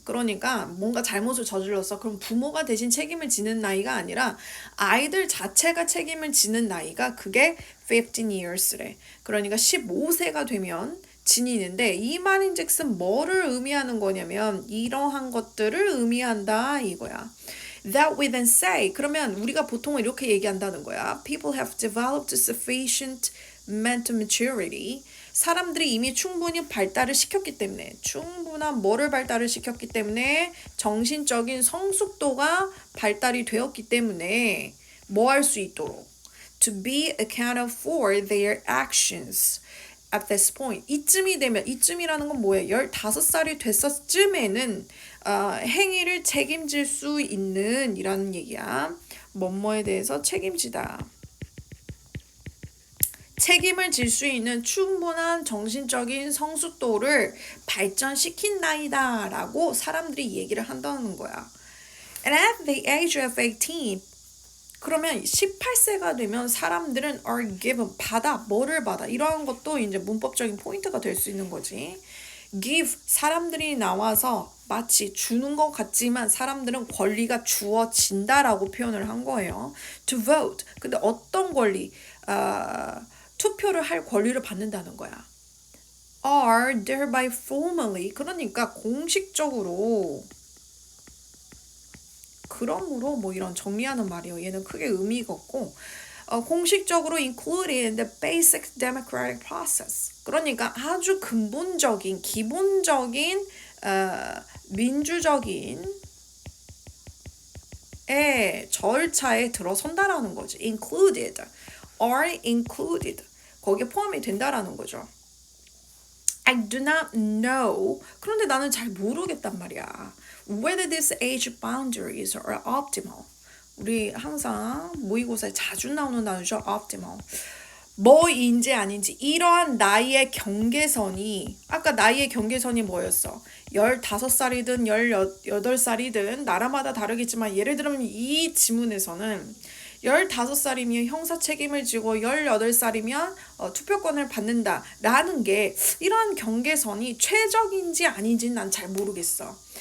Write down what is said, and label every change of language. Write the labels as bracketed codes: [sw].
[ko] 그러니까 뭔가 잘못을 저질렀어. 그럼 부모가 대신 책임을 지는 나이가 아니라 아이들 자체가 책임을 지는 나이가 그게 [en] 15 years [ko] 래. 그러니까 15세가 되면 지니는데 이 말인즉슨 뭐를 의미하는 거냐면 이러한 것들을 의미한다 이거야. [en] That we then say, [ko] 그러면 우리가 보통 이렇게 얘기한다는 거야. [en] People have developed sufficient mental maturity. [ko] 사람들이 이미 충분히 발달을 시켰기 때문에 충분한 뭐를 발달을 시켰기 때문에 정신적인 성숙도가 발달이 되었기 때문에 뭐 할 수 있도록 [en] to be accounted for their actions. At this point, [ko] 이쯤이 되면 이쯤이라는 건 뭐예요? 15살이 됐었쯤에는 행위를 책임질 수 있는 이라는 얘기야. 뭐뭐에 대해서 책임지다. 책임을 질 수 있는 충분한 정신적인 성숙도를 발전시킨 나이다라고 사람들이 얘기를 한다는 거야. [en] And at the age of 18, [ko] 그러면 18세가 되면 사람들은 [en] are given, [ko] 뭐를 받아. 이러한 것도 이제 문법적인 포인트가 될 수 있는 거지. give, 사람들이 나와서 마치 주는 것 같지만 사람들은 권리가 주어진다라고 표현을 한 거예요. [en] to vote. [ko] 근데 어떤 권리? 투표를 할 권리를 받는다는 거야. [en] are thereby formally, [ko] 그러니까 공식적으로 그러므로 뭐 이런 정리하는 말이에요. 얘는 크게 의미가 없고 공식적으로 [en] included in the basic democratic process. [ko] 그러니까 아주 근본적인 기본적인 민주적인 절차에 들어선다라는 거지. [en] included, are included. [ko] 거기에 포함이 된다라는 거죠. [en] I do not know. [ko] 그런데 나는 잘 모르겠단 말이야. [en] Whether these age boundaries are optimal. [ko] 우리 항상 모의고사에 자주 나오는 단어죠. [en] optimal. [ko] 뭐인지 아닌지 이러한 나이의 경계선이 아까 나이의 경계선이 뭐였어? 15살이든 18살이든 나라마다 다르겠지만 예를 들면 이 지문에서는 15살이면 형사 책임을 지고 18살이면 투표권을 받는다 라는 게 이러한 경계선이 최적인지 아닌지는 난 잘 모르겠어.